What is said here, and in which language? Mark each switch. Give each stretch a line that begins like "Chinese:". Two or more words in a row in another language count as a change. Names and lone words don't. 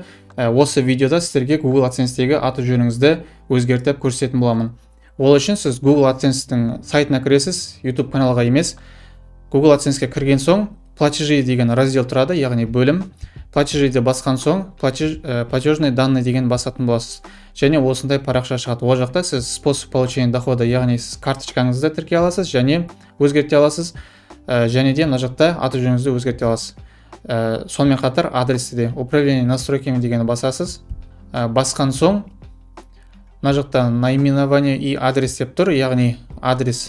Kazakh: Осы видеода сіздерге Google AdSense-тегі аты жөніңізді өзгертіп көрсететін боламын. Ол үшін сіз Google AdSense-тің сайтына кіресіз, YouTube каналға емес. Google AdSense-ке кірген соң платежи деген раздел тұрады, яғни бөлім. Платежиді басқан соң
Russian: платежные данные
Kazakh: деген басатын боласыз. Және осындай парақша шығады. Ол жақта сіз
Russian: способ получения дохода,
Kazakh: яғни сіз карточкаңызды тіркей аласыз және өзгерте аласыз. Және де мына жақта аты жөніңізді өзгерте аласыз. Сонымен қатар адресті де
Russian: управление настройками
Kazakh: дегені басасыз. Басқан соң мына жақта
Russian: наименование и адрес
Kazakh: деп тұр, яғни адрес.